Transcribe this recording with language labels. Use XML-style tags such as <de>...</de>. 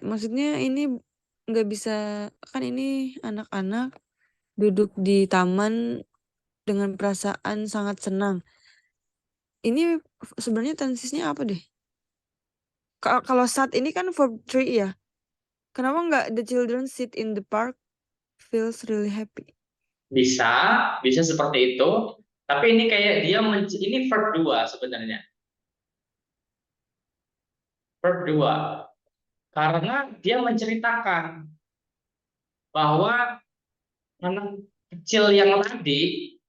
<id>Maksudnya ini nggak bisa, kan ini anak-anak duduk di taman dengan perasaan sangat senang. Ini sebenarnya tensesnya apa deh? Kalau saat ini kan verb 3 ya? Kenapa nggak</id> <en>the children sit in the park feels really happy?</en> <id>Bisa seperti itu. Tapi ini kayak dia ini verb 2 sebenarnya. Verb 2. Karena dia menceritakan bahwa anak kecil yang tadi</id>